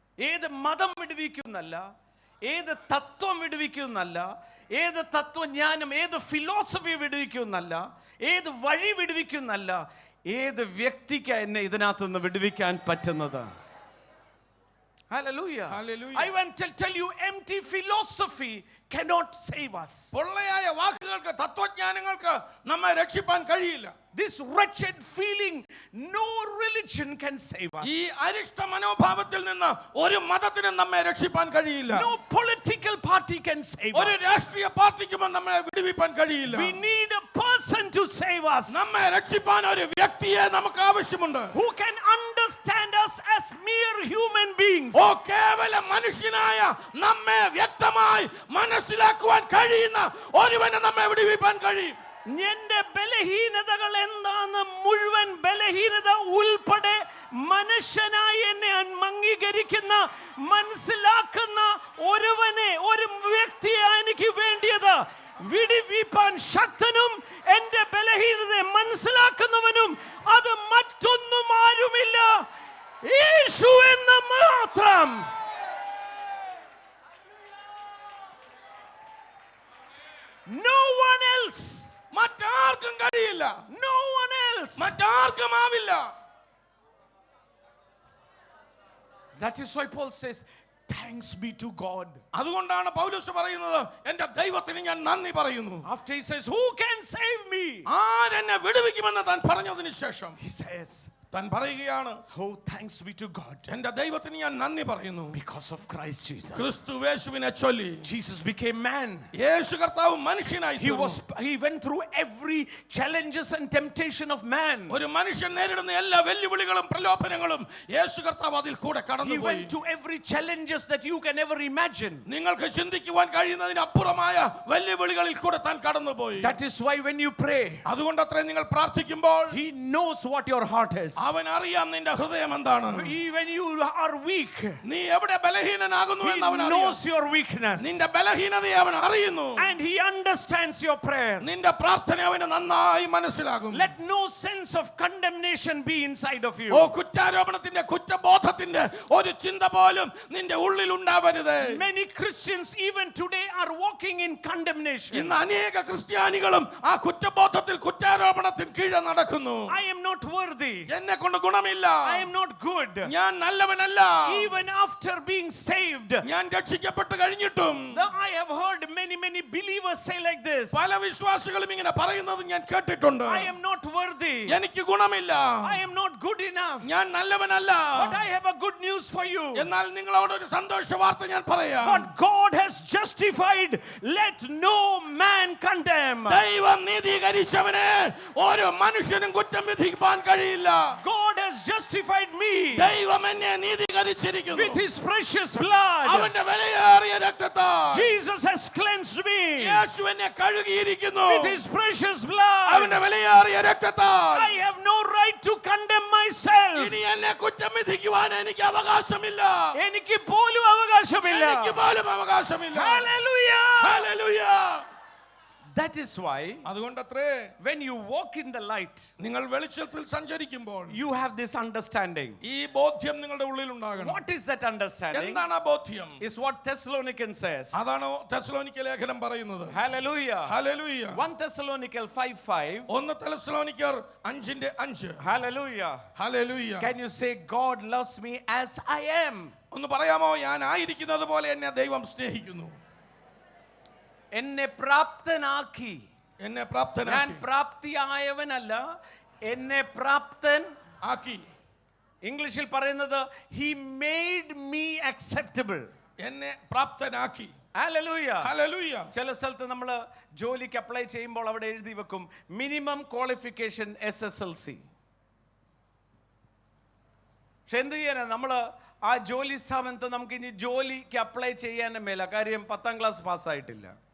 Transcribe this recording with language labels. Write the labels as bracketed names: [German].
[Malayalam] ഏത് മതം വിടുവിക്കുന്നല്ല, ഏത് തത്വം വിടുവിക്കുന്നല്ല, ഏത് തത്വജ്ഞാനം, ഏത് ഫിലോസഫി വിടുവിക്കുന്നല്ല, ഏത് വഴി വിടുവിക്കുന്നല്ല, ഏത് വ്യക്തിക്ക് എന്നെ ഇതിനകത്ത് നിന്ന് വിടുവിക്കാൻ പറ്റുന്നത്? [English] Hallelujah. Hallelujah. I want to tell you, empty philosophy cannot save us. [Malayalam] പൊള്ളയായ വാക്കുകൾക്ക്, തത്വജ്ഞാനങ്ങൾക്ക് നമ്മെ രക്ഷിപ്പാൻ കഴിയില്ല. [English] This wretched feeling, no religion can save us. [Malayalam] ഈ അരിഷ്ട മനോഭാവത്തിൽ നിന്ന് ഒരു മതത്തിനും നമ്മെ രക്ഷിപ്പാൻ കഴിയില്ല. [English] No political party can save [Malayalam] ഒരു [English] us. [Malayalam] രാഷ്ട്രീയ പാർട്ടിക്കും നമ്മെ വിടുവിപ്പാൻ കഴിയില്ല. [English] We need a person to save us. [Malayalam] നമ്മെ രക്ഷിപ്പാൻ ഒരു വ്യക്തിയെ നമുക്ക് ആവശ്യമുണ്ട്. [English] Who can understand us as mere human beings. [Malayalam] ഓ കേവല മനുഷ്യനായ നമ്മെ വ്യക്തമായി മനസ്സിലാക്കുവാൻ കഴിയുന്ന ഒരുവനെ നമ്മെ വിടുവിപ്പാൻ കഴിയും. എന്റെ ബലഹീനതകൾ എന്താന്ന് മുഴുവൻ ബലഹീനത ഉൾപ്പെടെ മനുഷ്യനായി എന്നെ അംഗീകരിക്കുന്ന, മനസ്സിലാക്കുന്ന ഒരുവനെ, ഒരു വ്യക്തിയെ എനിക്ക് വേണ്ടിയത്. വിടുവിപ്പാൻ ശക്തനും എന്റെ ബലഹീനതയെ മനസ്സിലാക്കുന്നവനും അത് മറ്റൊന്നും ആരുമില്ല, യേശു എന്ന് മാത്രം. [English] No one else. [Malayalam] മറ്റാർക്കും കഴിയില്ല. [English] No one else. [Malayalam] മറ്റാർക്കും ആവില്ല. [English] That is why Paul says, thanks be to God. [Malayalam] അതുകൊണ്ടാണ് പൗലോസ് പറയുന്നത്, എൻ്റെ ദൈവത്തിന് ഞാൻ നന്ദി പറയുന്നു. [English] After he says, who can save me? [Malayalam] ആരെന്നെ വിടുവിക്കുമെന്ന് താൻ പറഞ്ഞതിന് ശേഷം [English] He says, [Malayalam] താൻ പറയുകയാണ്, [English] oh thanks be to God. [Malayalam] എൻ്റെ ദൈവത്തിന് ഞാൻ നന്ദി പറയുന്നു. [English] Because of Christ Jesus. [Malayalam] ക്രിസ്തു യേശുവിനെ ചൊല്ലി [English] Jesus became man. [Malayalam] യേശു കർത്താവ് മനുഷ്യനായി [English] He went through every challenges and temptation of man. [Malayalam] ഒരു മനുഷ്യൻ നേരിടുന്ന എല്ലാ വെല്ലുവിളികളും പ്രലോഭനങ്ങളും യേശു കർത്താവ് അതിൽ കൂടെ [English] He [Malayalam] കടന്നുപോയി. [English] went to every challenges that you can ever imagine. [Malayalam] നിങ്ങൾക്ക് ചിന്തിക്കുവാൻ കഴിയുന്നതിന് അപ്പുറമായ വെല്ലുവിളികളിൽ കൂടെ താൻ കടന്നുപോയി. [English] That is why when you pray, [Malayalam] അതുകൊണ്ടത്രേ നിങ്ങൾ പ്രാർത്ഥിക്കുമ്പോൾ [English] he knows what your heart is. [Malayalam] അവൻ അറിയാം നിന്റെ ഹൃദയം എന്താണ്. [English] When you are weak, [Malayalam] നീ എവിടെ ബലഹീനനാകുന്നു [English] he [Malayalam] എന്ന് അവൻ [English] knows [Malayalam] അറിയാം. [English] your weakness. [Malayalam] നിന്റെ ബലഹീനതയെ അവൻ അറിയുന്നു. [English] And he understands your prayer. [Malayalam] നിന്റെ പ്രാർത്ഥന അവന് നന്നായി മനസ്സിലാകും. [English] Let no sense of condemnation be inside of you. [Malayalam] ഓ കുറ്റ കുറ്റാരോപണത്തിന്റെ കുറ്റബോധത്തിന്റെ ഒരു ചിന്ത പോലും നിന്റെ ഉള്ളിൽ ഉണ്ടാവരുത്. [English] Many Christians even today are walking in condemnation. [Malayalam] ഇന്ന് അനേക ക്രിസ്ത്യാനികളും ആ കുറ്റബോധത്തിൽ കുറ്റാരോപണത്തിൽ കീഴെ നടക്കുന്നു. [English] I am not worthy. [Malayalam] എന്നെ കൊണ്ട് ഗുണമില്ല, [English] I am not good. [Malayalam] ഞാൻ നല്ലവനല്ല. [English] Even after being saved, [Malayalam] ഞാൻ രക്ഷിക്കപ്പെട്ട് കഴിഞ്ഞിട്ടും [English] I have heard many believers say like this. [Malayalam] പല വിശ്വാസികളും ഇങ്ങനെ പറയുന്നത് ഞാൻ കേട്ടിട്ടുണ്ട്. [English] I am not worthy. [Malayalam] എനിക്ക് ഗുണമില്ല, [English] I am not good enough. [Malayalam] ഞാൻ നല്ലവനല്ല. [English] But I have a good news for you. [Malayalam] എന്നാൽ നിങ്ങളോട് ഒരു സന്തോഷ വാർത്ത ഞാൻ പറയാം. [English] But God has justified. Let no man condemn. [Malayalam] ദൈവം നീതീകരിച്ചവനെ ഒരു മനുഷ്യനും കുറ്റം വിധിക്കാൻ കഴിയില്ല. [English] God has justified me [Malayalam] ദൈവം എന്നെ നീതീകരിച്ചിരിക്കുന്നു. [English] with his precious blood. [Malayalam] അവന്റെ വിലയേറിയ രക്തത്താൽ [English] Jesus has cleansed me [Malayalam] യേശു എന്നെ കഴുകിയിരിക്കുന്നു. [English] with his precious blood. [Malayalam] അവന്റെ വിലയേറിയ രക്തത്താൽ [English] I have no right to condemn myself. [Malayalam] ഇനി എന്നെ കുറ്റം വിധിക്കുവാൻ എനിക്ക് അവകാശമില്ല. എനിക്ക് പോലും അവകാശമില്ല. എനിക്ക് പോലും അവകാശമില്ല. [English] Hallelujah. [Malayalam] Hallelujah. [English] That is why [Malayalam] അതുകൊണ്ടത്രേ [English] when you walk in the light, [Malayalam] നിങ്ങൾ വെളിച്ചത്തിൽ സഞ്ചരിക്കുമ്പോൾ [English] you have this understanding. [Malayalam] ഈ ബോധ്യം നിങ്ങളുടെ ഉള്ളിൽ ഉണ്ടാകണം. [English] What is that understanding? [Malayalam] എന്താണ് ആ ബോധ്യം? [English] Is what Thessalonians says. [Malayalam] അതാണ് തെസ്സലോനിക്ക ലേഖനം പറയുന്നത്. [English] Hallelujah. [Malayalam] Hallelujah. [English] 1 Thessalonians 5:5. [Malayalam] 1 തെസ്സലോനിക്കർ 5:5. [English] Hallelujah. [Malayalam] Hallelujah. [English] Can you say God loves me as I am? [Malayalam] ഒന്ന് പറയാമോ? ഞാൻ ആയിരിക്കുന്നത് പോലെ എന്നെ ദൈവം സ്നേഹിക്കുന്നു. എന്നെ പ്രാപ്തനാക്കി. എന്നെ ഞാൻ പ്രാപ്തനാക്കി. പ്രാപ്തിയായവനല്ല, എന്നെ പ്രാപ്തൻ ആക്കി. ഇംഗ്ലീഷിൽ പറയുന്നത് [English] he made me acceptable. [Malayalam] എന്നെ പ്രാപ്തനാക്കി. [English] Hallelujah. [Malayalam] ഹല്ലേലൂയ. ചില സ്ഥലത്ത് നമ്മൾ ജോലിക്ക് അപ്ലൈ ചെയ്യുമ്പോൾ അവിടെ എഴുതി വെക്കും മിനിമം ക്വാളിഫിക്കേഷൻ SSLC. പക്ഷെ എന്ത് ചെയ്യാനാ, നമ്മൾ ആ ജോലി സ്ഥാപനത്ത് നമുക്ക് ഇനി ജോലിക്ക് അപ്ലൈ ചെയ്യാൻ മേല, കാര്യം 10ാം ക്ലാസ് പാസ്സായിട്ടില്ല.